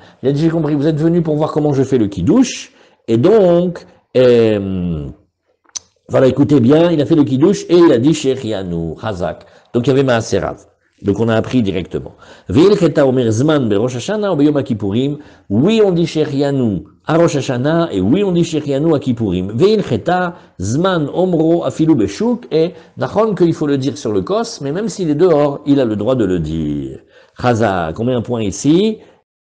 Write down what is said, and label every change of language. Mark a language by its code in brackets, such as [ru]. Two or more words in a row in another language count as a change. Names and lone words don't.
[fr] Il a dit, j'ai compris, vous êtes venu pour voir comment je fais le kidouche. Et donc, voilà, écoutez bien, il a fait le kidouche et il a dit [he] שהחיינו חזק. [fr] Donc, il y avait Maaserav. Donc on a appris directement. Oui, on dit Shechianu à Rosh Hashanah et oui, on dit Shechianu à Kippourim. [he] זמן אומרו אפילו בשוק [fr] et nachon qu'il faut le dire sur le kos, mais même s'il est dehors, il a le droit de le dire. Chazak, on met un point ici